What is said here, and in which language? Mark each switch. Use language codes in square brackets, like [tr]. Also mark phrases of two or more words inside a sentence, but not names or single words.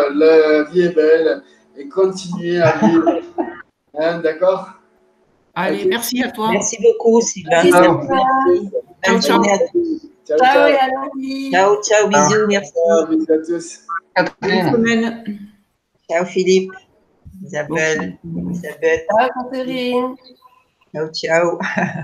[fr] La vie est belle et continuez à vivre. Hein, d'accord? Allez, merci à toi. Merci beaucoup, Sylvain. [it] Ciao, ciao. Ciao, ciao, [fr] bisous, merci. Bisous à tous. Bonne semaine. Ciao, Philippe. Isabelle. Ciao, Catherine. [it] Ciao, ciao.